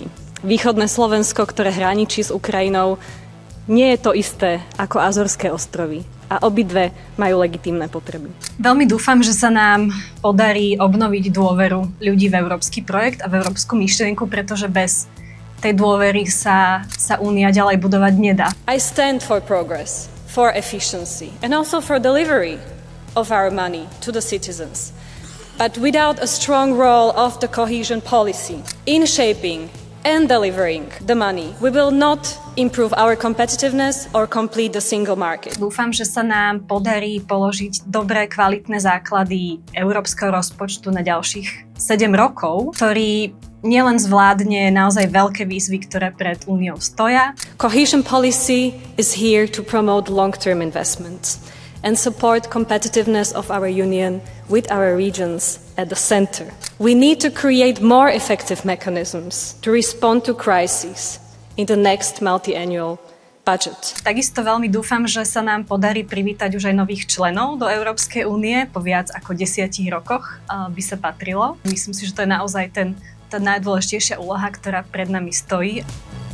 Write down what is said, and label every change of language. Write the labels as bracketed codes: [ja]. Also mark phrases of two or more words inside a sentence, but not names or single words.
[sk] Východné Slovensko, ktoré hraničí s Ukrajinou, nie je to isté ako Azorské ostrovy a obidve majú legitímne potreby. Veľmi dúfam, že sa nám podarí obnoviť dôveru ľudí v európsky projekt a v európsku myšlienku, pretože bez tej dôvery sa Únia ďalej budovať nedá. [en] I stand for progress, for efficiency and also for delivery of our money to the citizens. But without a strong role of the cohesion policy in shaping and delivering the money, we will not improve our competitiveness or complete the single market. [sk] Dúfam, že sa nám podarí položiť dobré, kvalitné základy európskeho rozpočtu na ďalších 7 rokov, ktorý nielen zvládne naozaj veľké výzvy, ktoré pred Úniou stoja. [en] Cohesion policy is here to promote long-term investments and support competitiveness of our union with our regions at the center. We need to create more effective mechanisms to respond to crises in the next multi-annual budget. [sk] Takisto veľmi dúfam, že sa nám podarí privítať už aj nových členov do Európskej únie. Po viac ako 10 rokoch by sa patrilo. Myslím si, že to je naozaj tá najdôležitejšia úloha, ktorá pred nami stojí.